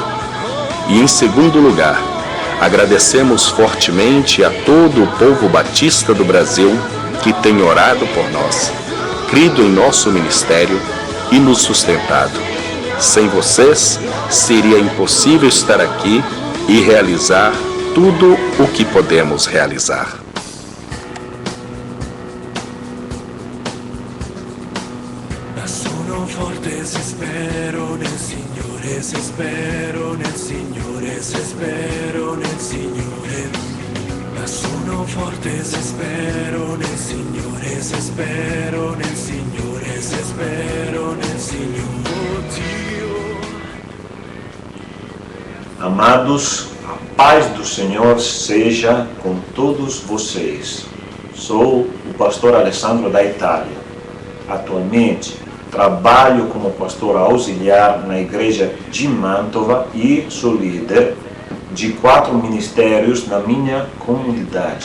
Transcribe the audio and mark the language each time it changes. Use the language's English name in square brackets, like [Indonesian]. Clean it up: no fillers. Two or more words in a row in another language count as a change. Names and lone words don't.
[Portuguese] E em segundo lugar, agradecemos fortemente a todo o povo batista do Brasil que tem orado por nós, crido em nosso ministério e nos sustentado. Sem vocês, seria impossível estar aqui e realizar tudo o que podemos realizar. [Italian] Sono forte se spero nel Signore, se spero nel Signore, se spero nel Signore. Sono forte se spero nel Signore, se spero nel Signore, se spero nel Signore. [Portuguese] Amados, a paz do Senhor seja com todos vocês. Sou o pastor Alessandro da Itália. Atualmente, trabalho como pastor auxiliar na igreja de Mantova e sou líder de 4 ministérios na minha comunidade.